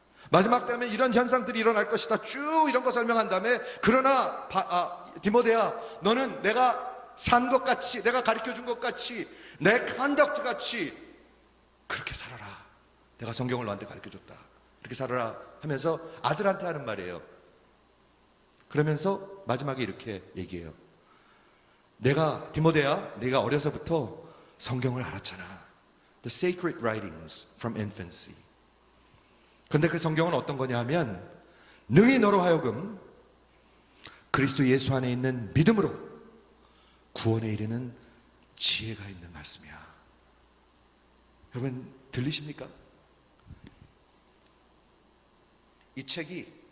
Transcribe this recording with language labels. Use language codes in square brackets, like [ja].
[ko] 마지막 때면 이런 현상들이 일어날 것이다. 쭉 이런 거 설명한 다음에, 그러나 디모데야, 너는 내가 산 것 같이, 내가 가르쳐 준 것 같이, 내 컨덕트 같이 그렇게 살아라. 내가 성경을 너한테 가르쳐 줬다. 이렇게 살아라 하면서 아들한테 하는 말이에요. 그러면서 마지막에 이렇게 얘기해요. 내가, 디모데야, 네가 어려서부터 성경을 알았잖아. [en] The sacred writings from infancy. [ko] 근데 그 성경은 어떤 거냐 하면, 능히 너로 하여금 그리스도 예수 안에 있는 믿음으로 구원에 이르는 지혜가 있는 말씀이야. 여러분 들리십니까? 이 책이